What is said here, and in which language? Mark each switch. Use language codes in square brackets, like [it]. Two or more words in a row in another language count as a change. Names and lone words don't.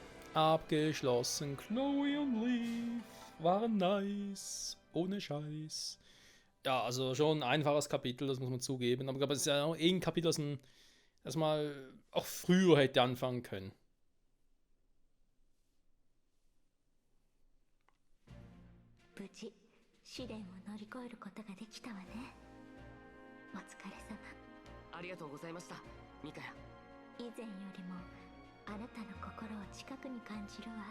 [de] Abgeschlossen. Chloe und Leaf waren nice. Ohne Scheiß. Ja, also schon ein einfaches Kapitel, das muss man zugeben. Aber ich glaube, es ist ja auch ein Kapitel, das mal auch früher hätte anfangen können. [ja] 無事試練を乗り越えることができたわね。お疲れ様。ありがとうございました、ミカヤ。以前よりもあなたの心を近くに感じるわ。